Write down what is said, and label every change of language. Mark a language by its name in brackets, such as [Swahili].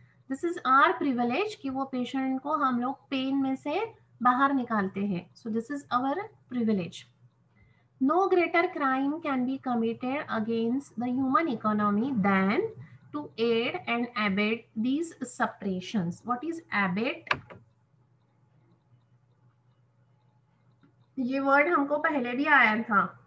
[English] This is our privilege [Hindi] कि वो patient को हम लोग pain में से बाहर निकालते हैं. [English] So this is our privilege. No greater crime can be committed against the human economy than to aid and abet these suppressions. What is abet? [Hindi] ये word हमको पहले भी आया था.